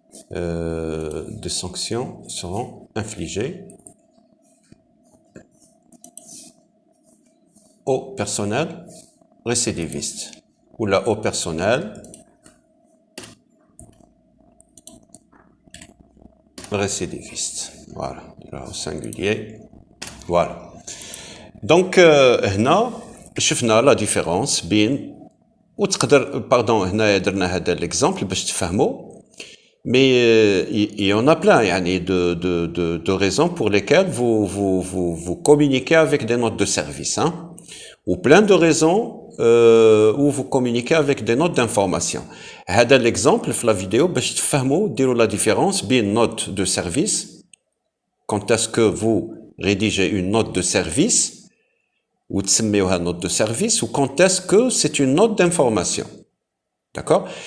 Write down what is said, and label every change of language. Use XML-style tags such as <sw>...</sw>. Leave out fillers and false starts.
<fr>Des sanctions seront infligées au personnel récidiviste ou là au personnel récidiviste. Voilà, là au singulier. Voilà. Donc,</fr> <ar>هنا شفنا</ar> <fr>la différence</fr> <ar>بين وتقدر</ar> <fr>pardon</fr> <ar>هنا درنا هذا</ar> <fr>l'exemple</fr> <ar>باش تفهموا.</ar> <fr>Mais il y en a plein de raisons pour lesquelles vous communiquez avec des notes de service. Hein, ou plein de raisons où vous communiquez avec des notes d'information. C'est l'exemple de la vidéo</fr> <ar>باش تفهموا ديروا</ar> <fr>la différence</fr> <ar>بين</ar> <fr>note de service, quand est-ce que vous rédigez une note de service ou</fr> <ar>تسميوها</ar> <fr>note de service, ou quand est-ce que c'est une note d'information. D'accord?</fr>